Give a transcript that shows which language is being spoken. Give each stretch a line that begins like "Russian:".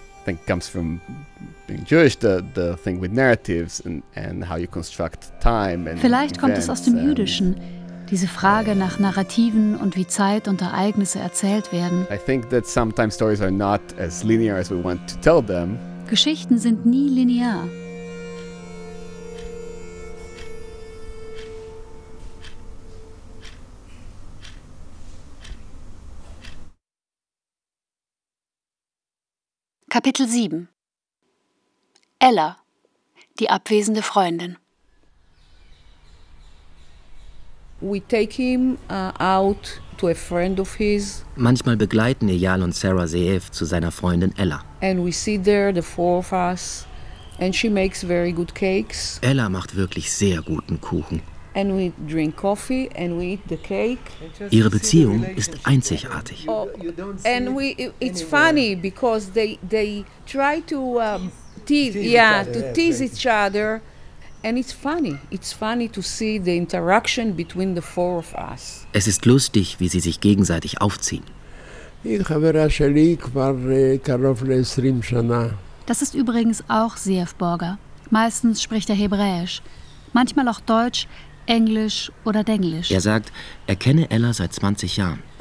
English: I think it comes from being Jewish, the thing with narratives and how you construct time and
German: vielleicht kommt es aus dem Jüdischen. Diese Frage nach Narrativen und wie Zeit und Ereignisse erzählt werden.
English: I think that sometimes stories are not as linear as we want to tell them.
German: Geschichten sind nie linear. Kapitel 7. Ella, die abwesende Freundin.
English: We take him out to a friend of his.
German: Manchmal begleiten Eyal und Sarah Zeev zu seiner Freundin Ella.
English: And we sit there, the four of us, and she makes very good cakes.
German: Ella macht wirklich sehr guten Kuchen.
English: And we drink coffee and we eat the cake.
German: Ihre Beziehung ist einzigartig.
English: And we, it's funny because they try to tease each other. And it's funny. It's funny to see the interaction between the four of us.
German: Es ist lustig, wie sie sich gegenseitig aufziehen. Das ist übrigens auch Zeev Borger. Meistens spricht er Hebräisch. Manchmal auch Deutsch, Englisch oder Denglisch. Er sagt, er kenne Ella seit 20 Jahren.